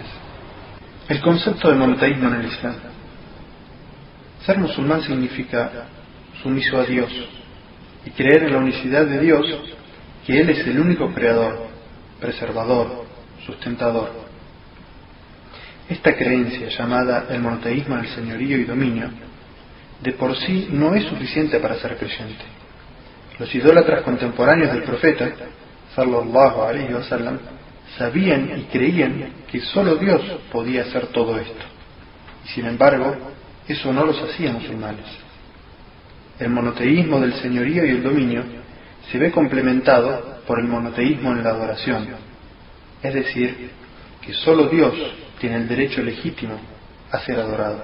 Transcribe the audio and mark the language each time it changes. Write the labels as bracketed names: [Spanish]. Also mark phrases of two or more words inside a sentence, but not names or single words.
[Spanish] El concepto de monoteísmo en el Islam. Ser musulmán significa sumiso a Dios y creer en la unicidad de Dios, que Él es el único creador, preservador, sustentador. Esta creencia, llamada el monoteísmo del señorío y dominio, de por sí no es suficiente para ser creyente. Los idólatras contemporáneos del profeta, [Arabic] صلى الله عليه وسلم, [Spanish] sabían y creían que solo Dios podía hacer todo esto. Y sin embargo, eso no los hacía musulmanes. El monoteísmo del señorío y el dominio se ve complementado por el monoteísmo en la adoración, es decir, que solo Dios tiene el derecho legítimo a ser adorado.